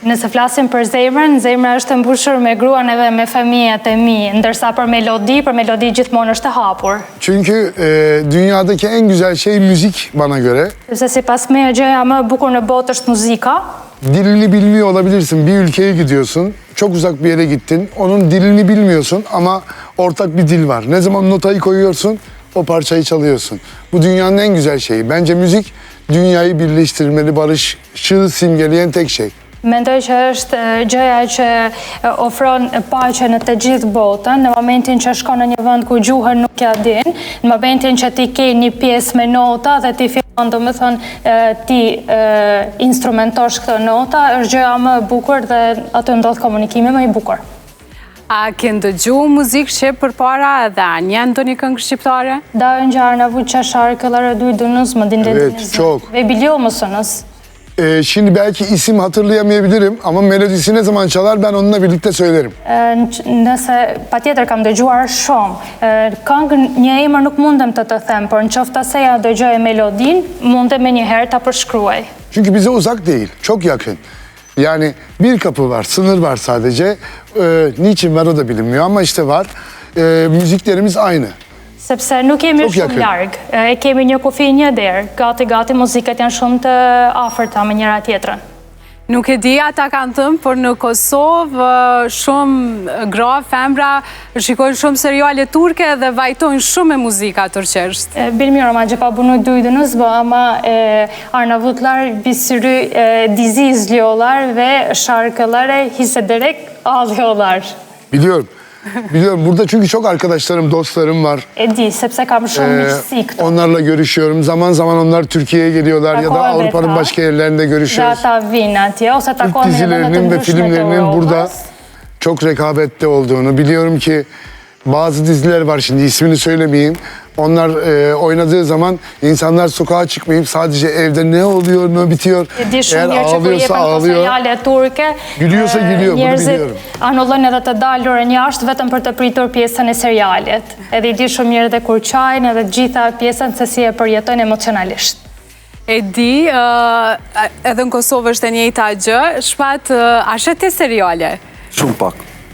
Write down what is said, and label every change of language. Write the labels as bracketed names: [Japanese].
[Albanian] Nëse flasim për zemrën, zemra është mbushur me gruan edhe me fëmijët e mi, ndërsa për melodi gjithmonë është e hapur. [Turkish] Çünkü dünyadaki en güzel şey müzik bana göre. [Albanian] Sepse sipas meje gjëja më e bukur në botë është muzika. [Turkish] Dilini bilmiyor olabilirsin. Bir ülkeye gidiyorsun. Çok uzak bir yere gittin. Onun dilini bilmiyorsun ama ortak bir dil var. Ne zaman notayı koyuyorsun, o parçayı çalıyorsun. Bu dünyanın en güzel şeyi. Bence müzik dünyayı birleştirmeli, barışı simgeleyen tek şey. [Albanian] Mendoj që është gjëja që ofron paqe në të gjithë botën, në momentin që shkon në një vend ku gjuhën nuk ja din, në momentin që ti ke një pjesë me nota dhe ti fillon, do më thonë, ti instrumentosh këtë nota, është gjëja më e bukur dhe aty ndodh komunikimi më i bukur. A ke ndëgju muzikë shqip përpara edhe a njën do një këngë shqiptare? [Turkish] Daha önce Arnavutça şarkıları duydunuz mu, dinlediniz mi? Evet, çok. Ve biliyor musunuz? Şimdi belki isim hatırlayamayabilirim ama melodisi ne zaman çalar ben onunla birlikte söylerim. [Albanian] Nëse patjetër kam dëgjuar shumë, këngën një emër nuk mundem të them, por në qoftë se ja dëgjoj melodin, mundem me njëherë ta përshkruaj. [Turkish] Çünkü bize uzak değil, çok yakın. Yani bir kapı var, sınır var sadece. Niçin var o da bilinmiyor ama işte var. Müziklerimiz aynı. [Albanian] Sepse nuk kemi shumë largë, e kemi një kufi një derë, gati muzikat janë shumë të afërta me njëra tjetrën. Nuk e di ata kanë thëmë, por në Kosovë shumë gra, femra, shikojnë shumë seriale turke dhe vajtojnë shumë me muzika turqesht. [Turkish] Bilmiyorum acaba bunu duydunuz mu ama Arnavutlar bir sürü dizi izliyorlar ve şarkıları hissederek ağlıyorlar. Biliyorum. Biliyorum. Burada çünkü çok arkadaşlarım, dostlarım var. [Albanian] Di, sepse kam shumë miqësi këtu. [Turkish] Onlarla görüşüyorum. Zaman zaman onlar Türkiye'ye geliyorlar ya da Avrupa'nın başka yerlerinde görüşüyoruz. [Albanian] Ata vinë atje, ose [Turkish] Türk [Albanian] takohen [Turkish] dizilerinin ve filmlerinin burada çok rekabette olduğunu biliyorum ki bazı diziler var, şimdi ismini söylemeyeyim. Onlar oynadığı zaman insanlar sokağa çıkmayıp sadece evde ne oluyor, ne bitiyor. Eğer ağlıyorsa ağlıyor, gülüyorsa gülüyor, bunu biliyorum. [Albanian] Anullojnë edhe të dalurën jashtë vetëm për të pritur pjesën e serialit. Edhe I di shumë mirë dhe kur qajnë edhe gjitha pjesën se si e përjetojnë emocionalisht. E di, edhe në Kosovë është e njëjta gjë, shpat, a shet ti seriale? Shumë pak.